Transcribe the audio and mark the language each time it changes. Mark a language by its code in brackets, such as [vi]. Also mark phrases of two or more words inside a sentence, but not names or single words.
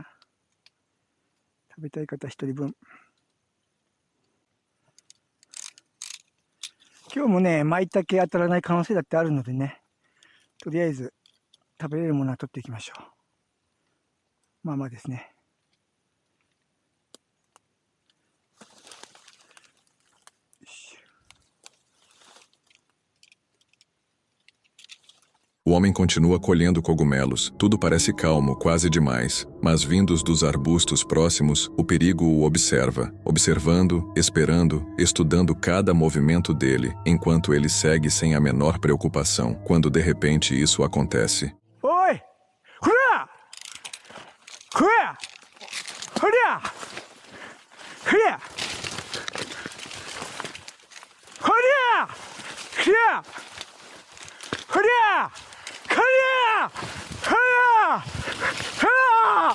[ja] 食べたい方一人分。今日もね、舞茸当たらない可能性だってあるのでね、とりあえず食べれるものは取っていきましょう。まあまあですね。 [pt] O homem continua colhendo cogumelos. Tudo parece calmo, quase demais. Mas vindos dos arbustos próximos, o perigo o observa, observando, esperando, estudando cada movimento dele, enquanto ele segue sem a menor preocupação, quando de repente isso acontece. Oi! Hurra! Hurra! Hurra! Hurra! Hurra! Hurra! Hurra! Hurra! Hurra! Hurra!